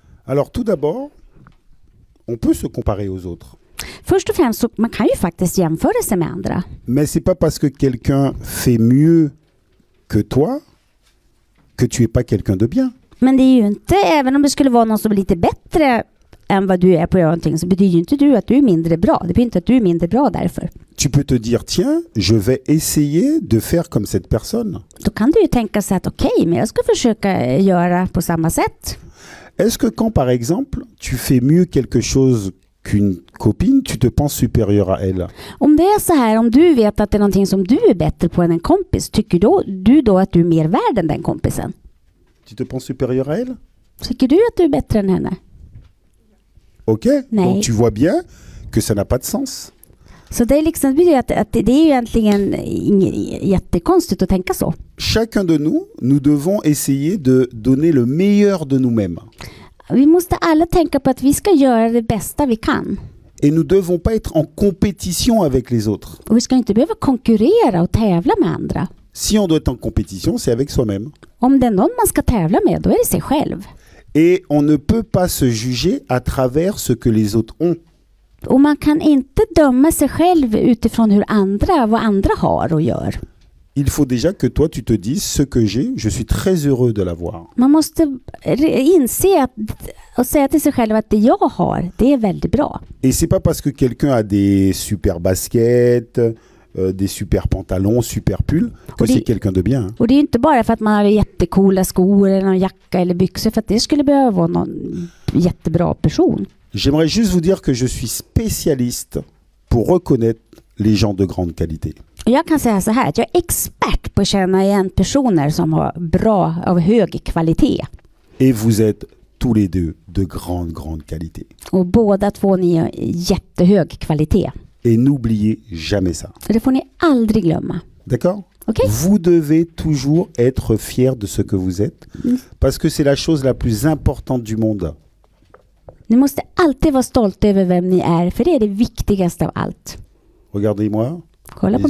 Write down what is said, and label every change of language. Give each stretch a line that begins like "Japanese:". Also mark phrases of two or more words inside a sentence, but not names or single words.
French: Alors tout d'abord, on peut se comparer aux autres.
Swedish: Först och främst så man kan ju faktiskt jämföra sig med andra.
French: Mais c'est pas parce que quelqu'un fait mieux que toi que tu es pas quelqu'un de bien.
Swedish: Men det är ju inte, även om det skulle vara någon som är lite bättre än vad du är på någonting, så betyder ju inte du att du är mindre bra. Det betyder inte att du är mindre bra därför.
French: Tu peux te dire, tiens, je vais essayer de faire comme cette personne.
Swedish: Då kan du ju tänka sig att okej, men jag ska försöka göra på samma sätt.
French: Est-ce que quand, par exemple, tu fais mieux quelque chose qu'une copine, tu te penses supérieur à elle?
Swedish: Om det är så här, om du vet att det är någonting som du är bättre på än en kompis, tycker du då att du är mer värd än den kompisen?
French: Tu te penses supérieur à elle?
Swedish: Tycker du att du är bättre än henne?
French: Ok,
Swedish: Nej.
French: donc tu vois bien que ça n'a pas de sens.
Swedish: Så det är liksom, att det är ju egentligen jättekonstigt att tänka så.
French: Chacun de nous devons essayer de donner le meilleur de nous-mêmes.
Swedish: Vi måste alla tänka på att vi ska göra det bästa vi kan.
French: Et nous ne devons pas être en compétition avec les autres.
Swedish: Och vi ska inte behöva konkurrera och tävla med andra.
French: Si on doit être en compétition, c'est avec soi-même.
Swedish: Om det är någon man ska tävla med, då är det sig själv.
French: Et on ne peut pas se juger à travers ce que les autres ont.
Swedish: Och man kan inte döma sig själv utifrån vad andra har och gör.
French: Il faut déjà que toi tu te dises ce que j'ai, je suis très heureux de l'avoir.
Swedish: Man måste inse och säga till sig själv att det jag har, det är väldigt bra.
French: Et c'est pas parce que quelqu'un a des super baskets, des super pantalons, super pulls, que c'est quelqu'un de bien.
Swedish: Och det är inte bara för att man har jättekola skor eller någon jacka eller byxor, för att det skulle behöva vara någon jättebra person.
French: J'aimerais juste vous dire que je suis spécialiste pour reconnaître les gens de grande qualité.
Swedish: Och jag kan säga så här, att jag är expert på att känna igen personer som har bra, av hög kvalitet.
French: Et vous êtes tous les deux de grande qualité.
Swedish: Och båda två ni har jättehög kvalitet.
French: Et n'oubliez jamais ça.
Swedish: Så det får ni aldrig glömma.
French: D'accord?
Swedish: Okay?
French: Vous devez toujours être fier de ce que vous êtes, parce que c'est la chose la plus importante du monde.
Swedish: Ni måste alltid vara stolta över vem ni är, för det är det viktigaste av allt.
French: Regardez-moi.
Swedish: Kolla på